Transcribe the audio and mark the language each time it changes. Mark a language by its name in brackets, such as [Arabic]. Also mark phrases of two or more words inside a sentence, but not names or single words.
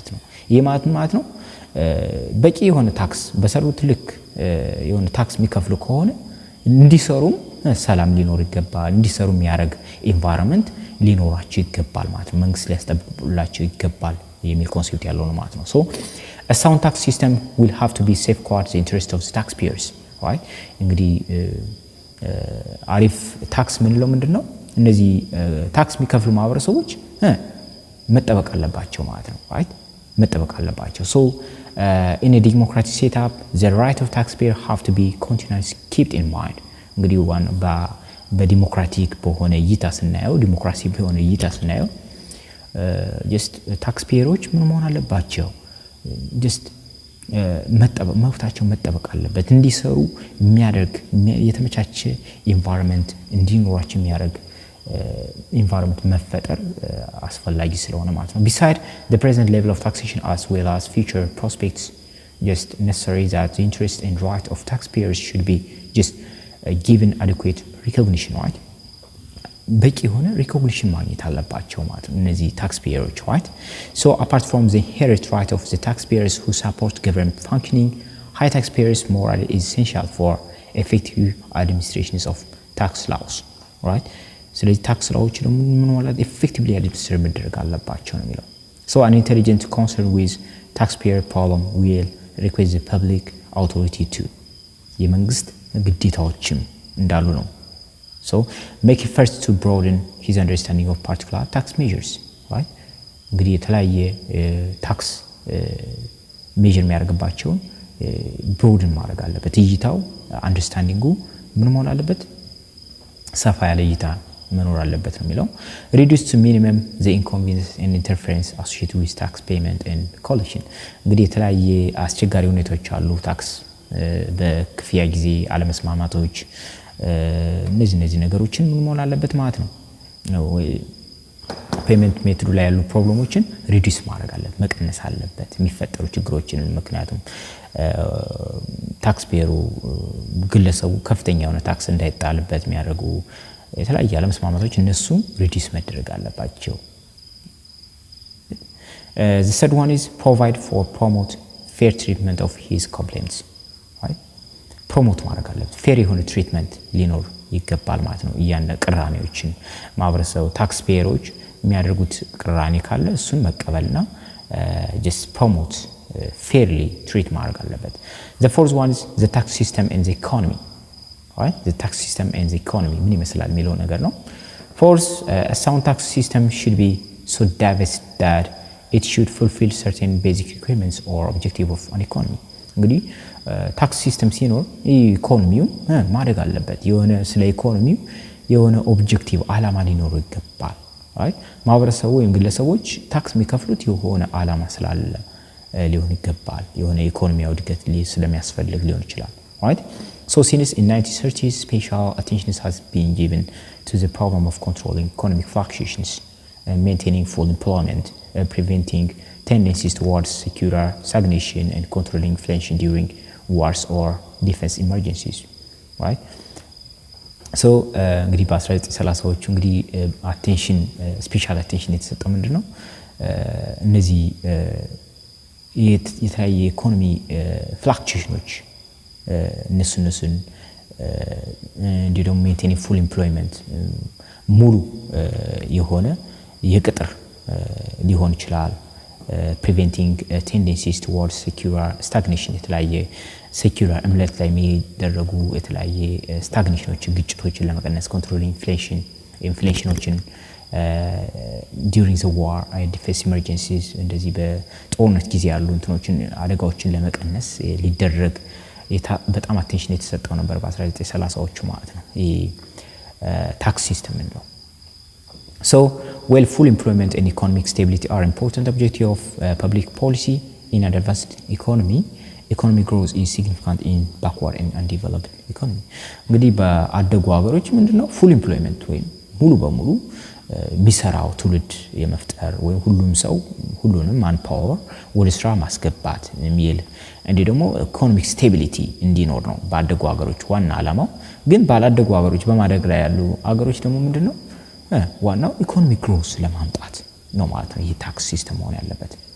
[Amharic] ነው ይሄ ማለት ነው በቂ የሆነ ታክስ በሰሩት ልክ የሆነ ታክስ የሚከፍሉ ከሆነ እንዲሰሩም ሰላም ሊኖር ይገባል እንዲሰሩ የሚያደርግ ኢንቫይሮንመንት ሊኖራቸው ይገባል ማለት ነው መንግስት ሊያስጠብቅላቸው ይገባል የሚል ኮንሴፕት ያለው ነው ማለት ነው [English] so a sound tax system will have to be safeguard the interest of the taxpayers right [Amharic] እንግዲህ አሪፍ ታክስ ምንለው ምንድነው እነዚህ ታክስ የሚከፍሉ ማህበረሰቦች መጠበቅ አለባቸው ማለት ነው [English] right [Amharic] መጠበቅ አለባቸው [English] so in a democratic setup the right of taxpayer have to be continuously kept in mind እንግዲህ [Amharic] በዲሞክራቲክ በሆነ እይታ ስናየው ዲሞክራሲ በሆነ እይታ ስናየው just ታክስፔየሮች ምን መሆን አለባቸው just መብታቸው መጠበቅ አለበት እንዲሰሩ የሚያደርግ የተመቻቸ ኢንቫይሮንመንት እንዲኖራቸው የሚያደርግ environment መፈጠር አስፈላጊ ስለሆነ ማለት ነው [English] beside the present level of taxation as well as future prospects just necessary that the interest and right of taxpayers should be just given adequate recognition right [Amharic] በቂ የሆነ [English] recognition [Amharic] ማግኘት አለባቸው ማለት ነው እነዚህ [English] taxpayers right so apart from the inherent right of the taxpayers who support government functioning high taxpayers morally is essential for effective administrations of tax laws right [Amharic] ስለዚህ ታክስ ላዎች ደግሞ ምን ማለት [English] effectively administer [Amharic] መደረግ አለባቸው ነው የሚለው [English] so an intelligent concern with taxpayer problem will require the public authority to [Amharic] የመንግስት ግዴታዎችም እንዳሉ ነው [English] so make efforts to broaden his understanding of particular tax measures right እንግዲህ የተለያየ ታክስ [Amharic] ሜጀር የሚያደርግባቸውን broaden ማድረግ አለበት እይታው አንደርስታንዲንጉ ምን መሆን አለበት ሰፋ ያለ እይታ መኖር አለበት ነው የሚለው [English] reduce to minimum the inconvenience and interference associated with tax payment and collection [Amharic] እንግዲህ የተለያየ አስቸጋሪ ሁኔታዎች አሉ ታክስ በክፍያ ጊዜ አለመስማማቶች እነዚህ ነገሮችን ምን መሆን አለበት ማለት ነው ፔመንት ሜቶዱ ላይ ያሉ ፕሮብሌሞችን ሪዲዩስ ማድረግ አለበት መቀነስ አለበት የሚፈጠሩ ችግሮችን ምክንያቱም ታክስ ፔሩ ግለሰቡ ከፍተኛ የሆነ ታክስ እንዳይጣልበት የሚያደርጉ የተለያየ አለመስማማቶች እነሱ ሪዲዩስ መደረግ አለባቸው [English] the third one is provide for promote fair treatment of his complaints right [Amharic] promote ማድረግ አለበት ፌር የሆነ ትሪትመንት ሊኖር ይገባል ማለት ነው እያንዳንዱ ቅራኔዎችን ማብረሰው ታክስ ፔሮች የሚያደርጉት ቅራኔ ካለ እሱን መቀበልና [English] just promote fairly treat [Amharic] ማድረግ አለበት [English] the fourth one is the tax system and the economy right the tax system and the economy [Amharic] ምን ይመስላል የሚለው ነገር ነው [English] fourth a sound tax system should be so diverse that it should fulfill certain basic requirements or objective of an economy [Amharic] እንግዲህ [English] tax system [Amharic] ሲኖር ኢኮኖሚው ማደግ አለበት የሆነ ስለ ኢኮኖሚው የሆነ ኦብጀክቲቭ አላማ ሊኖረው ይገባል right ማህበረሰቡ ወይም ግለሰቦች ታክስ የሚከፍሉት የሆነ አላማ ስላለ ሊሆን ይገባል የሆነ ኢኮኖሚያዊ እድገት [English] ስለሚያስፈልግ ሊሆን ይችላል right so since in 1930s special attention has been given to the problem of controlling economic fluctuations and maintaining full employment preventing tendencies towards secular stagnation and controlling inflation during wars or defense emergencies right so [Amharic] እንግዲህ በ1930ዎቹ እንግዲህ አቴንሽን ስፔሻል አቴንሽን የተሰጠው ምንድነው እነዚህ የተለያየ ኢኮኖሚ ፍላክቹዌሽኖች እነሱን እንዲሁ ደግሞ [English] maintaining full employment [Amharic] ሙሉ የሆነ የቅጥር ሊሆን ይችላል [English] preventing tendencies towards secular stagnation [Amharic] የተለያየ secular እምለት ላይ የሚደረጉ የተለያየ stagnationዎችን ግጭቶችን ለመቀነስ [English] controlling inflationዎችን during the war and defense emergencies [Amharic] እንደዚህ በጦርነት ጊዜ ያሉ እንትኖችን አደጋዎችን ለመቀነስ ሊደረግ በጣም አቴንሽን የተሰጠው ነበር በ1930ዎቹ ማለት ነው ይሄ [English] tax system [Amharic] ነው [English] so while full employment and economic stability are important objectives of public policy in an advanced economy economic growth is significant in backward and undeveloped economy እንግዲህ [Amharic] በአደጉ ሀገሮች ምንድነው [English] full employment [Amharic] ወይ ሙሉ በሙሉ ሚሰራው ትውልድ የመፍጠር ወይ ሁሉም ሰው ሁሉንም [English] man power [Amharic] ወደ ስራ ማስገባት የሚል እንዴ ደግሞ [English] economic stability [Amharic] እንዲኖር ነው ባደጉ ሀገሮች ዋና አላማው ግን ባላደጉ ሀገሮች በማደግ ላይ ያሉ ሀገሮች ደግሞ ምንድነው ዋናው [English] economic growth [Amharic] ለማምጣት ነው ማለት ነው ይሄ [English] tax system [Amharic] ሆነ ያለበት